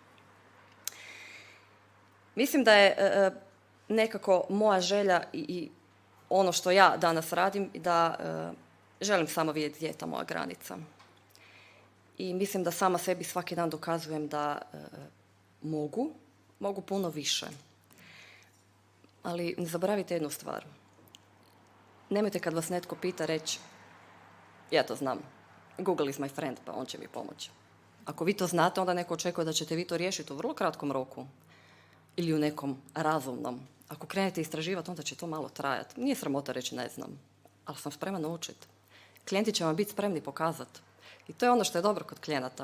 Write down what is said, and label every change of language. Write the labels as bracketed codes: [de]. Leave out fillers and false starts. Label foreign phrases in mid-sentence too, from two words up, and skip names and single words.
[hr] Mislim da je nekako moja želja i ono što ja danas radim, da želim samo vidjeti gdje je ta moja granica. I mislim da sama sebi svaki dan dokazujem da mogu puno više. Ali ne zaboravite jednu stvar. Nemojte kad vas netko pita reći, ja to znam, [en] Google is my friend, [hr] pa on će mi pomoći. Ako vi to znate, onda neko očekuje da ćete vi to riješiti u vrlo kratkom roku ili u nekom razumnom. Ako krenete istraživati, onda će to malo trajati. Nije sramota reći ne znam, ali sam spreman naučiti. Klijenti će vam biti spremni pokazati. I to je ono što je dobro kod klijenata.